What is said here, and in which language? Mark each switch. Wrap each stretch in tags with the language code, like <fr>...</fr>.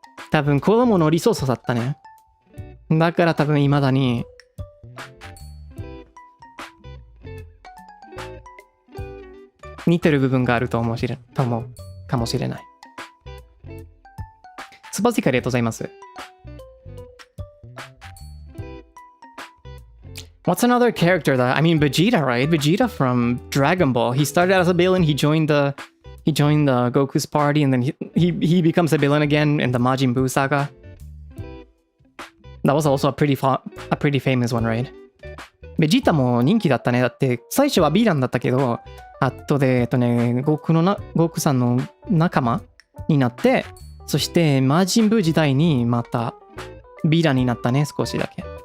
<ja>多分子供の理想像だったね。だから多分未だに似てる部分があると思うかもしれない。スパスティカありがとうございます。</ja> <en>What's another character that I mean Vegeta, right? Vegeta from Dragon Ball. He started as a villain. He joined the Goku's party, and then he becomes a villain again in the Majin Buu saga. That was also a pretty famous one, right?</en> <ja>Vegeta も人気だったね。だって最初はヴィランだったけど、後でゴクさんの仲間になって、そしてマジンブー時代にまたヴィランになったね、少しだけ。</ja>